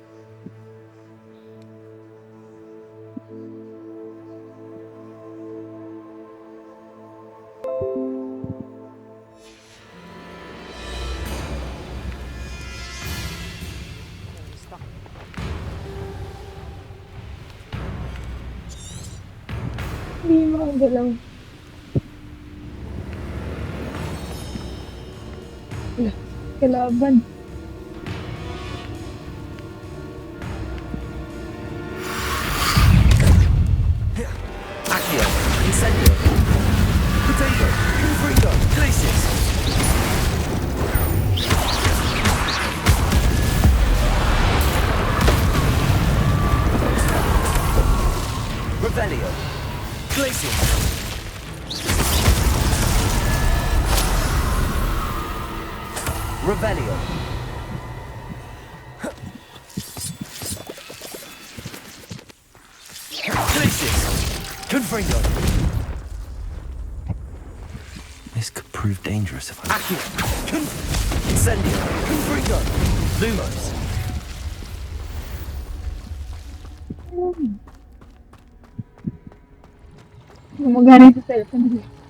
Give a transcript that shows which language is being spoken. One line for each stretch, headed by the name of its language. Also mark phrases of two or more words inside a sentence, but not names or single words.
English: Stuck.
Filipino: Hindi mo ang galaw. Lah, kalaban.
Latin: Accio. Incendio. Potato. Confringo. Glacius. Revelio. Glacius. Revelio. Glacius. Confringo.
English: This could prove dangerous if I...
Latin: Accio. Incendio. Confringo. Lumos.
Filipino: Gumagana yung sa cellphone.